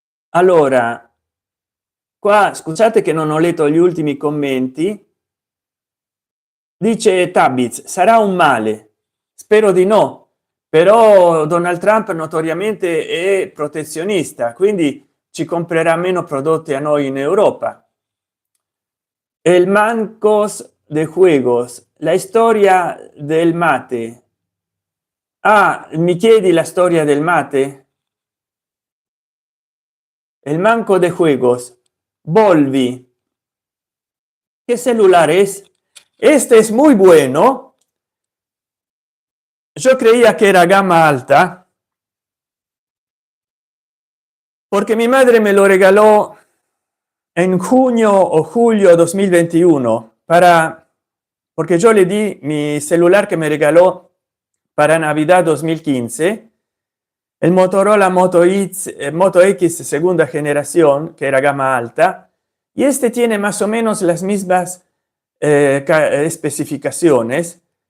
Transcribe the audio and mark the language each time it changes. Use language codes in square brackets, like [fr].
[it] Allora, qua scusate che non ho letto gli ultimi commenti. Dice Tabiz, sarà un male, spero di no, però Donald Trump notoriamente è protezionista, quindi ci comprerà meno prodotti a noi in Europa. El mancos de juegos, la storia del mate. Ah, mi chiedi la storia del mate? [es] El manco de juegos, Volvi. ¿Qué celular es? Este es muy bueno. yo creía que era gama alta porque mi madre me lo regaló en junio o julio 2021 para, porque yo le di mi celular que me regaló para Navidad 2015, el Motorola Moto X segunda generación, que era gama alta, y este tiene más o menos las mismas especificaciones,